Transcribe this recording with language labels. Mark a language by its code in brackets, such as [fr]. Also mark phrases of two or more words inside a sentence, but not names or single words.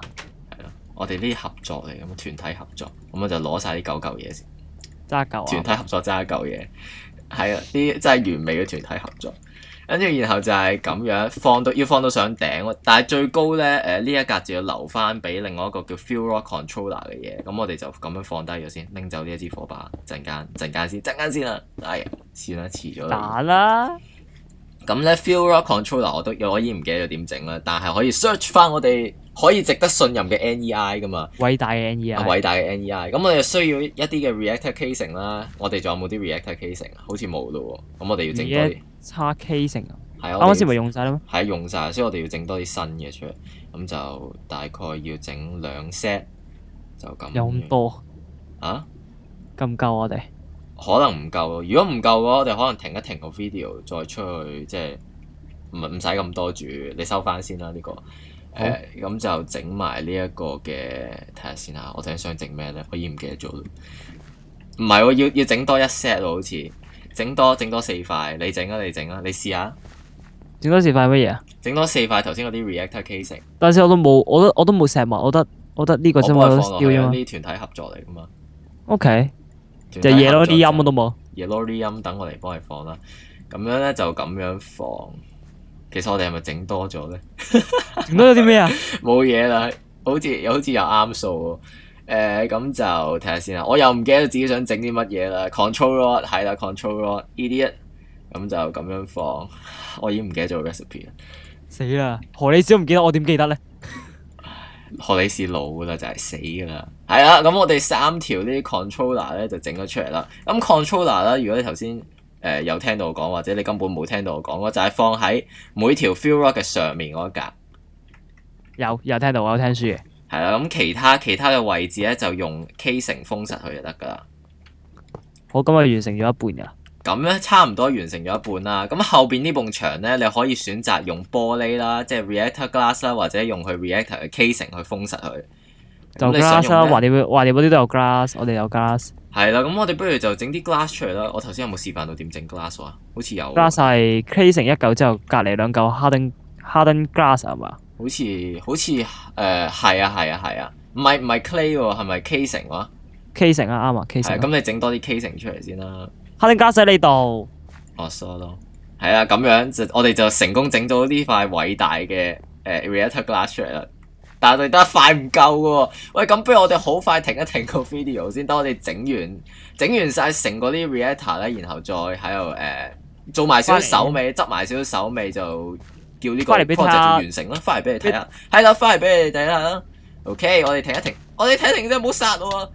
[yue] 係咯，我哋呢啲合作嚟，咁團體合作，咁我就攞晒呢9嚿嘢先。揸一嚿啊！團體合作揸一嚿嘢，係啊，啲真係完美嘅團體合作。跟住然後就係咁樣要放到上頂，但係最高咧呢一格就要留翻俾另外一個叫 [en] fuel rod controller [yue] 嘅嘢。咁我哋就咁樣放低咗先，拎走呢一支火把，陣間先啦。哎呀，算啦，遲咗啦。打啦！咁咧 [en] fuel rod controller [yue] 我已經唔記得咗點整啦，但係可以 search 翻我哋可以值得信任嘅 NEI 噶嘛。偉大嘅 NEI。偉大嘅 NEI。咁我哋需要一啲嘅 [en] reactor casing [yue] 啦。我哋仲有冇啲 [en] reactor casing [yue] 啊？好似冇咯喎。咁我哋要整多啲。叉 casing 啊？係啊。啱啱先咪用晒啦咩？係用晒，所以我哋要整多啲新嘅出嚟。咁就大概要整2 set，就咁。有咁多？啊？夠唔夠我哋？可能唔夠咯。如果唔夠嘅話，我哋可能停一停個 video，再出去即係唔使咁多住。你收翻先啦呢個。咁就整埋呢一個嘅，睇下先啊！我陣想整咩咧？我已經唔記得咗。唔係喎，要整多1 set 喎，好似整多4塊。你整啊！你試下。整多4塊乜嘢啊？整多4塊頭先嗰啲 [en] reactor casing。 [yue] 但係我都冇石墨，我覺得呢個啫嘛，我放落去呢啲團體合作嚟噶嘛。 OK。就嘢咯，啲音我都冇。嘢咯，啲音等我嚟幫你放啦。咁樣咧就咁樣放。其實我哋係咪整多咗咧？整多咗啲咩啊？冇嘢啦，好似又啱數喎。 [en] 咁就睇下先啦。我又唔記得自己想整啲乜嘢啦。Control rod [yue] 係啦 [en] ，Control rod idiot。 [yue] 咁就咁樣放。我已經唔記得咗 recipe 啦。死啦！何李士都唔記得，我點記得咧？何李士老噶啦，就係死噶啦。係啦，咁我哋3條呢啲 controller 咧就整咗出嚟啦。咁 controller 啦，如果你頭先有聽到我講，或者你根本冇聽到我講，我就係放喺每條 [en] fuel rod [yue] 嘅上面嗰一格。有聽到，我有聽書嘅。係啦，咁其他嘅位置咧就用 casing 封實佢就得噶啦。好，咁我完成咗一半噶啦。咁咧差唔多完成咗一半啦。咁後邊呢埲牆咧，你可以選擇用玻璃啦，即係 [en] reactor glass [yue] 啦，或者用佢 reactor 嘅 casing 去封實佢。就 glass 啦，橫掂嗰啲都有 glass， 我哋有 glass。係啦，咁我哋不如就整啲 glass 出嚟啦。我頭先有冇示範到點整 glass 啊？好似有。 glass 係 casing 一嚿之後，隔離2嚿 [en] harden glass [yue] 係嘛？好似係啊，唔係 clay 喎，係咪 casing 喎？casing 啊，啱啊 casing。咁你整多啲 casing 出嚟先啦。 [en] harden glass [yue] 喺呢度。哦，sorry 咯。係啦，咁樣我哋就成功整到呢塊偉大嘅 [en] reactor glass [yue] 出嚟啦。但係我哋得一塊唔夠嘅喎。喂，咁不如我哋好快停一停個 video 先，等我哋整完晒成個啲 reactor 咧，然後再喺度做埋少少手尾，執埋少少手尾就叫呢個 project 就完成啦。翻嚟俾你睇下，係啦，翻嚟俾你睇下。OK，我哋停一停，啫，唔好殺我啊！